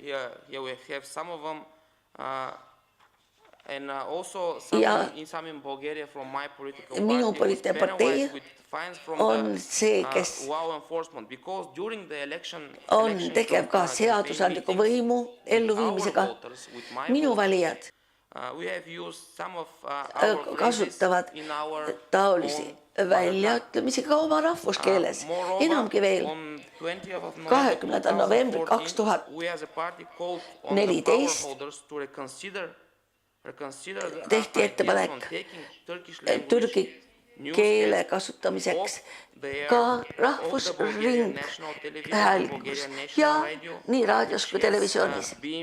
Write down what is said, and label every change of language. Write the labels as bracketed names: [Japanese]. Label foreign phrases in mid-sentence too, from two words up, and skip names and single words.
[Estonian] Ja minu poliitiline partei on see, kes on tegev ka seadusandliku võimu elluviimisega. Minu valijad [English] we have used some of our phrases [Estonian] kasutavad [English] in our [Estonian] taolisi [English] own [Estonian] väljaütlemisi ka oma rahvuskeeles. Enamgi veel, 20. novembril 2014 tehti ettepanek türgi keele kasutamiseks ka rahvusringhäälingus ja nii raadios kui televisioonis.